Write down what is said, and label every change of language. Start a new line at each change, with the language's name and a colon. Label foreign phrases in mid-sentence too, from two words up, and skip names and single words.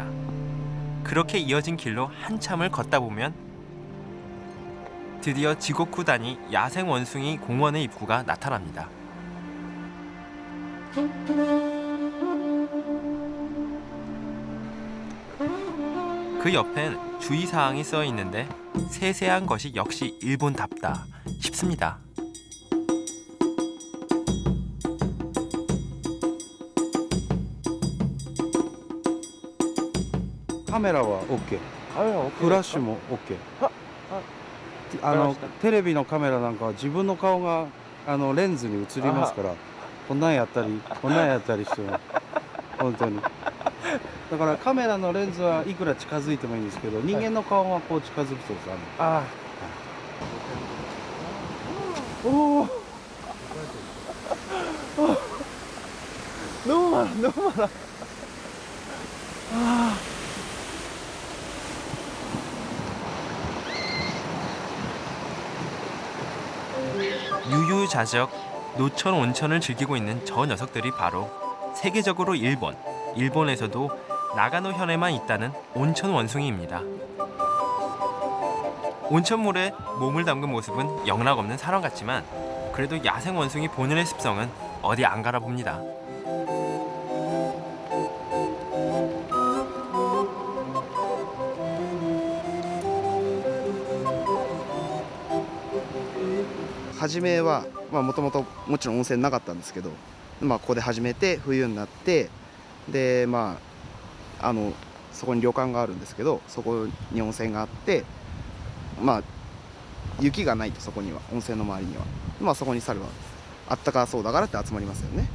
Korean: 그렇게 이어진 길로 한참을 걷다 보면 드디어 지고쿠다니 야생 원숭이 공원의 입구가 나타납니다. 그 옆엔 주의사항이 써 있는데 세세한 것이 역시 일본답다 싶습니다.
Japanese: カメラは OK、フラッシュも OK。テレビのカメラなんかは自分の顔がレンズに映りますから、こんなんやったりこんなんやったりしても本当に。だからカメラのレンズはいくら近づいてもいいんですけど、人間の顔はこう近づくとです
Korean: おお。너무 많아, 너무 많아. 유유자적 노천 온천을 즐기고 있는 저 녀석들이 바로 세계적으로 일본에서도 나가노 현에만 있다는 온천 원숭이입니다. 온천물에 몸을 담근 모습은 영락없는 사람 같지만 그래도 야생 원숭이 본연의 습성은 어디 안 가라 봅니다.
Japanese: 初めはもともともちろん温泉なかったんですけど、ここで始めて冬になってでそこに旅館があるんですけど、そこに温泉があって雪がないとそこには温泉の周りにはそこに猿はあったかそうだからって集まりますよね。